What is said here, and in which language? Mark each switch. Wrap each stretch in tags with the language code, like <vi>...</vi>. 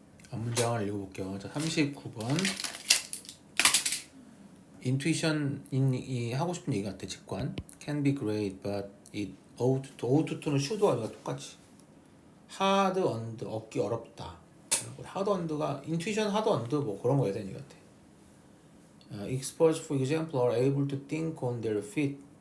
<ko>앞문장을 읽어볼게요. 자, 39번 intuition이 하고 싶은 얘기 같아. 직관</ko> <en>can be great but it ought to</en> <ko>는 should와 아니가 똑같이</ko> <en>hard earned</en> <ko>얻기 어렵다.</ko> <en>hard earned</en> <ko>가 intuition hard earned 뭐 그런 거에 대한 얘기 같아.</ko> <en>Experts, for example, are able to think on their feet.</en>